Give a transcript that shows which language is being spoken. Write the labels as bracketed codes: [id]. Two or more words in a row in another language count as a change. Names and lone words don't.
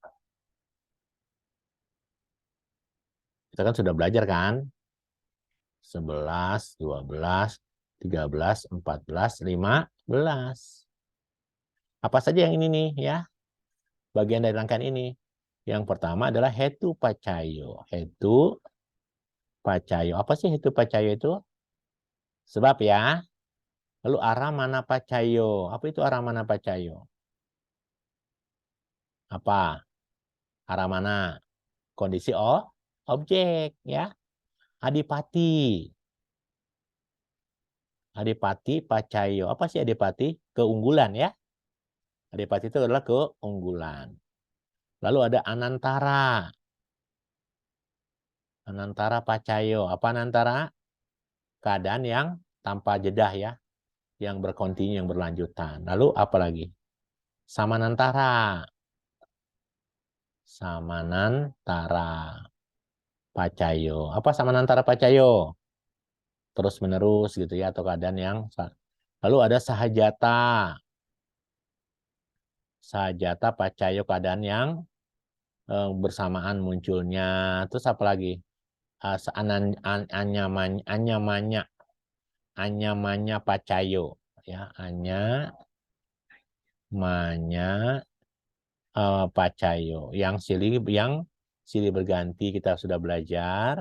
[id] Kita kan sudah belajar kan? 11, 12, 13, 14, 15. Apa saja yang ini nih ya? Bagian dari rangkaian ini. Yang pertama adalah [pi] hetu pacayo. Hetu pacayo. [id] Apa sih [pi] hetu pacayo [id] itu? Sebab ya. [pi] Lalu arah mana pacayo? [id] Apa itu [pi] arah mana pacayo? [id] Apa? Arah mana? Kondisi objek ya. Adipati. [pi] Adipati pacayo. [id] Apa sih adipati? Keunggulan ya. Adipati itu adalah keunggulan. Lalu ada anantara. [pi] Anantara pacayo. [id] Apa anantara? Keadaan yang tanpa jedah ya. Yang berkontinu, yang berlanjutan. Lalu apa lagi? [pi] Samanantara. Samanantara pacayo. Apa samanantara pacayo? [id] Terus menerus gitu ya, atau keadaan yang. Lalu ada sahajata. [pi] Sahajata pacayo, [id] keadaan yang bersamaan munculnya. Terus apa lagi? [pi] Anyamanya pacayo [id] ya, [pi] anyamanya pacayo [id] yang silih berganti kita sudah belajar.